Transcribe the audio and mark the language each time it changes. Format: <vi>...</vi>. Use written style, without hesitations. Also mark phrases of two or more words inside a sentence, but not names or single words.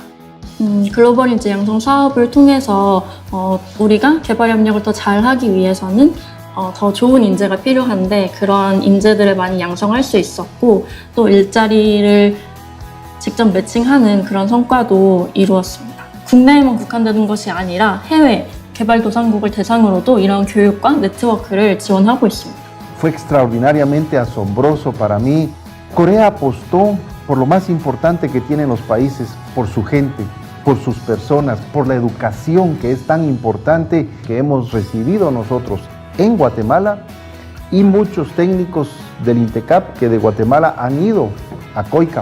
<ko>글로벌 인재 양성 사업을 통해서 우리가 개발협력을 더 잘하기 위해서는 더 좋은 인재가 필요한데 그러한 인재들을 많이 양성할 수 있었고 또 일자리를 직접 매칭하는 그런 성과도 이루었습니다. 국내에만 국한되는 것이 아니라 해외 개발도상국을 대상으로도 이런 교육과 네트워크를 지원하고 있습니다.</ko> <es>Fue extraordinariamente asombroso para mí. Corea apostó por lo más importante que tienen los países, por su gente, por sus personas, por la educación que es tan importante que hemos recibido nosotros en Guatemala y muchos técnicos del INTECAP que de Guatemala han ido a COICAP.</es>